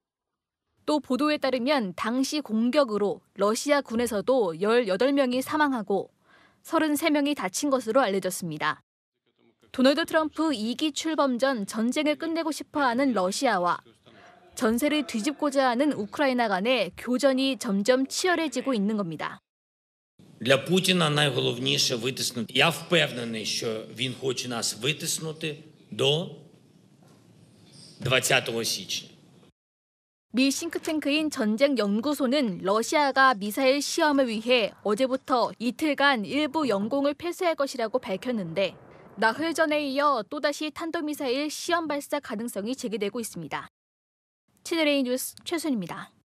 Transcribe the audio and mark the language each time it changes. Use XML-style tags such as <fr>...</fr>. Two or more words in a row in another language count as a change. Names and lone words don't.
<ko>또 보도에 따르면 당시 공격으로 러시아 군에서도 18명이 사망하고 33명이 다친 것으로 알려졌습니다. 도널드 트럼프 2기 출범 전 전쟁을 끝내고 싶어하는 러시아와 전세를 뒤집고자 하는 우크라이나 간의 교전이 점점 치열해지고 있는 겁니다.</ko> <uk>Для Путіна найголовніше витиснути. Я впевнений, що він хоче нас витиснути до 20 січня.</uk> <ko>미 싱크탱크인 전쟁연구소는 러시아가 미사일 시험을 위해 어제부터 이틀간 일부 영공을 폐쇄할 것이라고 밝혔는데 나흘 전에 이어 또다시 탄도미사일 시험 발사 가능성이 제기되고 있습니다. 채널A 뉴스 최순입니다.</ko>